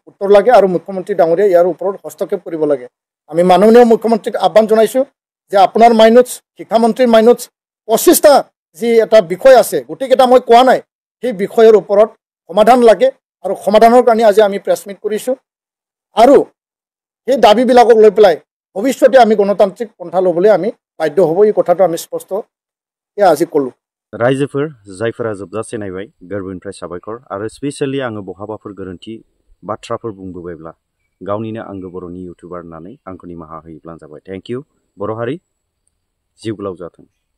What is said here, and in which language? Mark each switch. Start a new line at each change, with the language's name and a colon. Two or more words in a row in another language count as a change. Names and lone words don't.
Assamese: উত্তৰ লাগে আৰু মুখ্যমন্ত্ৰী ডাঙৰীয়াই ইয়াৰ ওপৰত হস্তক্ষেপ কৰিব লাগে আমি মাননীয় মুখ্যমন্ত্ৰীক আহ্বান জনাইছোঁ যে আপোনাৰ মাইনটছ শিক্ষামন্ত্ৰীৰ মাইনটছ 25টা যি এটা বিষয় আছে গোটেইকেইটা মই কোৱা নাই সেই বিষয়ৰ ওপৰত সমাধান লাগে আৰু সমাধানৰ কাৰণে আজি আমি প্ৰেছ মিট কৰিছোঁ আৰু সেই দাবীবিলাকক লৈ পেলাই ভৱিষ্যতে আমি গণতান্ত্ৰিক পন্থা ল'বলৈ আমি বাধ্য হ'ব এই কথাটো আমি স্পষ্টকৈ আজি ক'লোঁ
Bodo: रायजोफोर जायफोरा जोबजासे नायबाय गोरबोनिफ्राय साबायखर आरो स्पेसियेलि आङो बहाबाफोर गोरोन्थि बाथ्राफोर बुंबोबायब्ला गावनिनो आंगो बर'नि इउटुबार होननानै आंखौ निमाहा होयोब्लानो जाबाय
English: thank you
Bodo: बर' हारि जिउ गोलाव जाथों